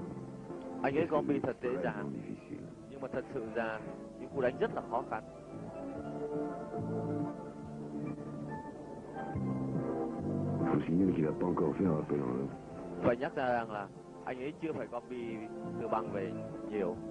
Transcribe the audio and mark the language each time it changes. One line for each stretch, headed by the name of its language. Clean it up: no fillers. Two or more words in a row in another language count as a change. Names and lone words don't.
Vietnamese: Anh ấy gom bi thật dễ
French: Vraiment
Vietnamese: dàng,
French: difficile.
Vietnamese: nhưng mà thật sự ra những cú đánh rất là khó khăn.
French: Il faut signaler qu'il n'a pas encore fait un rappel en l'heure.
Vietnamese: Phải nhắc ra rằng là anh ấy chưa phải gom bi từ băng về nhiều.